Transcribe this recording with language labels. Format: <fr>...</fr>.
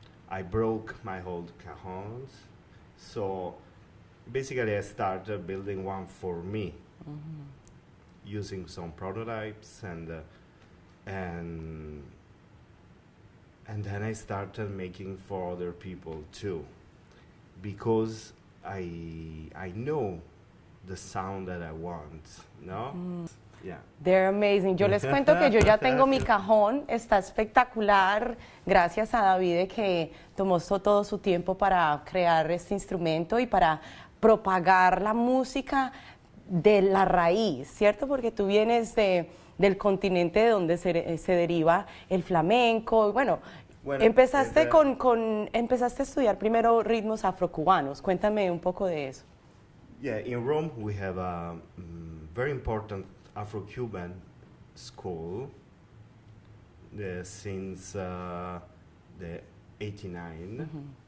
<en>I broke my old cajons, so basically I started building one for me, using some prototypes, and then I started making for other people too, because I know the sound that I want, no? Yeah. They're amazing.</en> <es>Yo les cuento que yo ya tengo mi cajón, está espectacular. Gracias a Davide que tomó todo su tiempo para crear este instrumento y para propagar la música de la raíz, ¿cierto? Porque tú vienes del continente de donde se deriva el flamenco. Bueno, empezaste empezaste a estudiar primero ritmos afrocubanos. Cuéntame un poco de eso.</es> <en>Yeah, in Rome we have a very important Afro-Cuban school since the 1989.</en>